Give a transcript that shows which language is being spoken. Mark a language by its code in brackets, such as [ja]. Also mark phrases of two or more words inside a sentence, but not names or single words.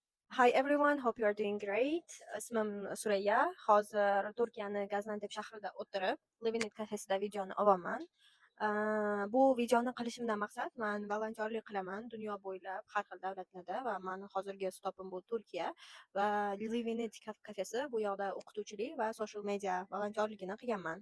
[en] Hi everyone, hope you are doing great. [uz] Ismim Surayya. Hozir Turkiyaning Gaziantep shahrida o'tirib, Living It kafesida videoni olaman. Bu videoni qilishimdan maqsad men volontyorlik qilaman dunyo bo'ylab har xil davlatlarda va meni hozirgi stopim bu Turkiya va Living It kafesi bu yoqda o'qituvchilik va [en] social media [uz] volontyorligini qilganman.